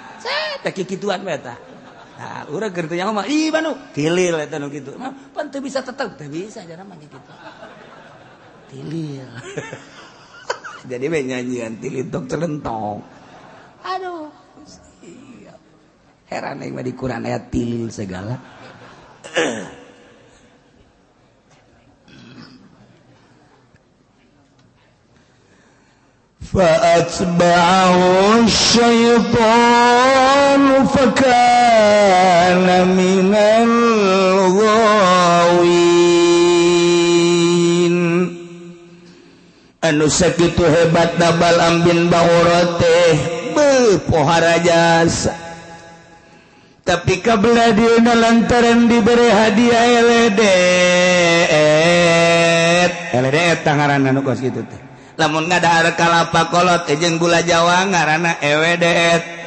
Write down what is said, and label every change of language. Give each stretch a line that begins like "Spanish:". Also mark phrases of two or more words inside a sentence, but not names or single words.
Sundanese: Set teh kikituan bae eta. Nah, urang keur teu nyaho mah ih manuk tilil eta nu kitu. Mah pan teu bisa tetep, teu bisa jana mah kitu. Tilil. Jadi bae nyanyian tilil tok celentong. Aduh. Heran aing mah di Quran ayat tilil segala.
Arabic: فأتبعه الشيطان فكان من الغاوين
Sundanese: anu sakitu hebatna Balaam bin Ba'ura teh pohara jasa tapi kabelah dieuna lantaran
Indonesian: diberi hadiah
Sundanese: eledet tangaran anu kos kitu teh lamun ngadahar kalapa kolot jeung gula Jawa ngaranna ewedet.